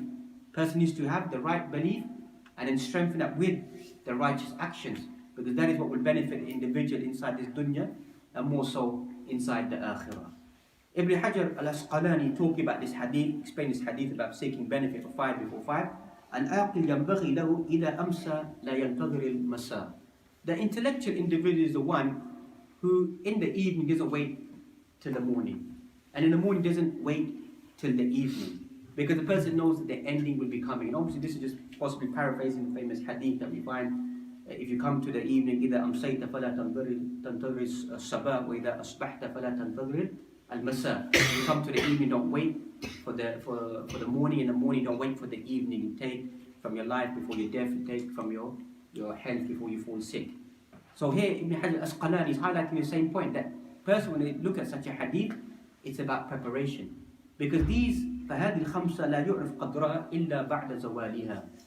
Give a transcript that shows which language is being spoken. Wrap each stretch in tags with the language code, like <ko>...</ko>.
<en>A person needs to have the right belief and then strengthen that with the righteous actions, because that is what will benefit the individual inside this dunya and more so inside the akhirah. Ibn Hajar al-Asqalani talking about this hadith, explained this hadith about seeking benefit of 5 before 5.</en> <ar>العاقل ينبغي له إذا أمسى لا ينتظر المساء.</ar> <en>The intellectual individual is the one who in the evening doesn't wait till the morning, and in the morning doesn't wait till the evening, because the person knows that the ending will be coming. And obviously this is just possibly paraphrasing the famous hadith that we find. If you come to the evening,</en> <ar>إذا أمسيت فلا تنتظر الصباح وإذا أصبحت فلا تنتظر المساء.</ar> <en>If you come to the evening, don't wait for the morning. In the morning, don't wait for the evening. You take from your life before your death. You take from your health before you fall sick. So here Ibn Hajar al-Asqalani is highlighting the same point, that person, when they look at such a hadith, it's about preparation, because these</en> <ar>فهذه الخمسة لا يعرف قدرها إلا بعد زوالها.</ar>